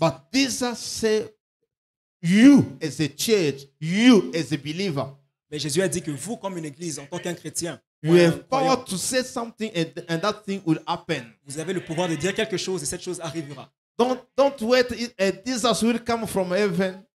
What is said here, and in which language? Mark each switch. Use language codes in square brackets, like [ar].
[en] But Jesus said, you as a church, you as a believer, [fr] Mais Jésus a dit que vous, comme une église, en tant qu'un chrétien, [en] you [fr] ou un [en] have power [fr] croyant, [en] to say something and that thing will happen. [fr] vous avez le pouvoir de dire quelque chose et cette chose arrivera. [en] Don't wait. Jesus will come from heaven